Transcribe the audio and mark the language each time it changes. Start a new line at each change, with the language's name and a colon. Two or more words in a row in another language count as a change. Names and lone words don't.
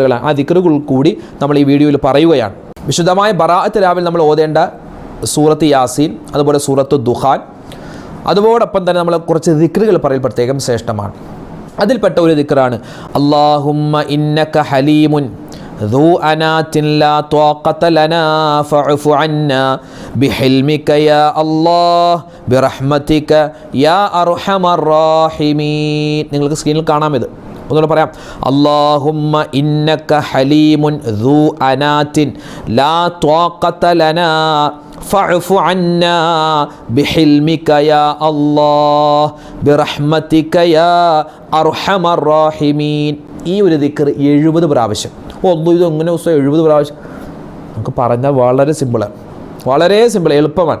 Malayalam: ആ ദിക്റുകൾ കൂടി നമ്മൾ ഈ വീഡിയോയിൽ പറയുകയാണ്. വിശുദ്ധമായ ബറാഅത്ത് രാവിൽ നമ്മൾ ഓതേണ്ട സൂറത്ത് യാസീൻ, അതുപോലെ സൂറത്തു ദുഖാൻ, അതോടൊപ്പം തന്നെ നമ്മൾ കുറച്ച് ദിക്റുകൾ പറയൽ പ്രത്യേകം ശ്രേഷ്ഠമാണ്. അതിൽപ്പെട്ട ഒരു ദിക്റാണ്
Arabic: اللهم إنك حليم ذو أنات لا طاقة لنا فاعف عنا بحلمك يا الله برحمتك يا أرحم الراحمين.
Malayalam: നിങ്ങൾക്ക് സ്ക്രീനിൽ കാണാം ഇത്. ഒന്നുകൂടെ പറയാം.
Arabic: اللهم إنك حليم ذو أنات لا طاقة لنا فاعف عنا بحلمك يا الله برحمتك يا أرحم الراحمين.
Malayalam: ഈ ഒരു ദിക്ർ 70 പ്രാവശ്യം. ഇത് എങ്ങനെ 70 പ്രാവശ്യം? നമുക്ക് പറഞ്ഞാൽ വളരെ സിമ്പിളാണ്, വളരെ സിമ്പിൾ, എളുപ്പമാണ്.